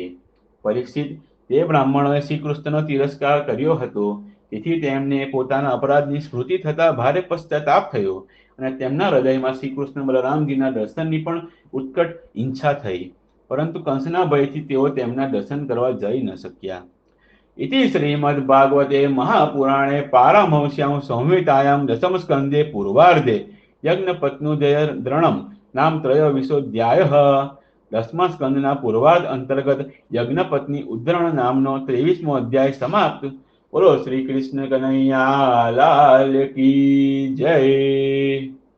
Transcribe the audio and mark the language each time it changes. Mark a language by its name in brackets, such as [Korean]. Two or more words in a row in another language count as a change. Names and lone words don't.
[Gujarati] પરીક્ષિત, તે બ્રાહ્મણોએ શ્રી કૃષ્ણનો તિરસ્કાર કર્યો હતો, તેથી તેમને પોતાના અપરાધની સ્મૃતિ થતા ભારે પશ્ચાતાપ થયો અને તેમના હૃદયમાં શ્રી કૃષ્ણ બલરામજીના દર્શનની પણ ઉત્કટ ઈચ્છા થઈ, પરંતુ કંસના ભયથી તેઓ તેમના દર્શન કરવા જઈ ન શક્યા. [Sanskrit] इति श्रीमद्भागवते महापुराणे पारमहंस्यां संहितायां दशमस्कन्धे पूर्वार्धे यज्ञपत्नुजय द्रणम नाम त्रयोविंशोऽध्यायः. [Gujarati] 10મા સ્કંદના પૂર્વાર્ધ અંતર્ગત યજ્ઞપત્ની ઉદ્ધરણ નામનો 23મો અધ્યાય સમાપ્ત. બોલો શ્રી કૃષ્ણ કનૈયા [Hindi] लाल की जय.